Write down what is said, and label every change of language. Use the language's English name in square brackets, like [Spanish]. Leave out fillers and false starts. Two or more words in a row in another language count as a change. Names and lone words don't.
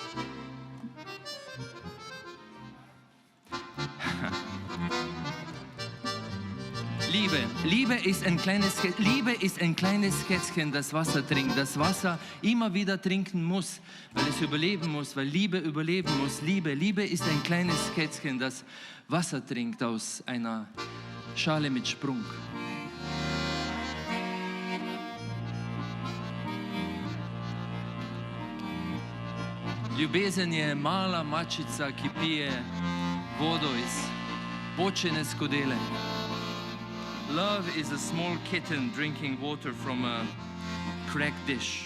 [German] Liebe ist ein kleines Kätzchen, das Wasser trinkt, das Wasser immer wieder trinken muss, weil es überleben muss, weil Liebe überleben muss. Liebe ist ein kleines Kätzchen, das Wasser trinkt aus einer Schale mit Sprung. [Slovenian] Ljubezen mala mačica, ki pije vodo iz počene skodele. [English] Love is a small kitten drinking water from a cracked dish.